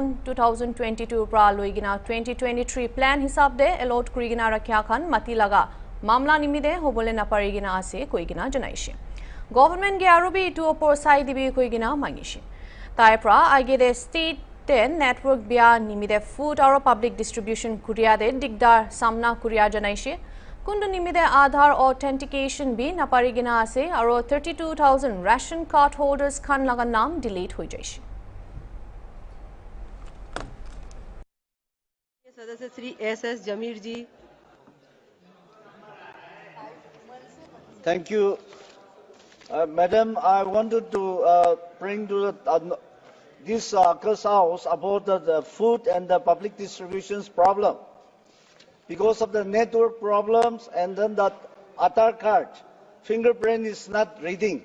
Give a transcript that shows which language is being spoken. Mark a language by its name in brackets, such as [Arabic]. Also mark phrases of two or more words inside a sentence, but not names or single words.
[Naga Pidgin] 2022 পৰা লৈ গিনা 2023 প্লান হিচাপ দে এলট কৰি গিনা ৰাখিয়া খান মাটি লগা মামলা নিমিদে হবলে নাপাৰি গিনা আছে কৈ গিনা জনাইছে গভৰ্ণমেণ্ট গে আৰু বি ইটো ওপৰ চাই দিবি কৈ গিনা মাগিছে তাই পৰা আগেদে ষ্টেট network bia nimide food aro [English] public distribution [Naga Pidgin] kuriya de digdar samna kuriya janaise kundu nimide aadhar authentication bi napari gina ase aro 32000 [English] ration card holders [Naga Pidgin] khan laga naam delete hoi jaise [Hindi] सदस्य श्री SS जमीर जी [English] Thank you. Madam, I wanted to bring to this House about the food and the public distributions problem. Because of the network problems and then that Aadhaar card, fingerprint is not reading.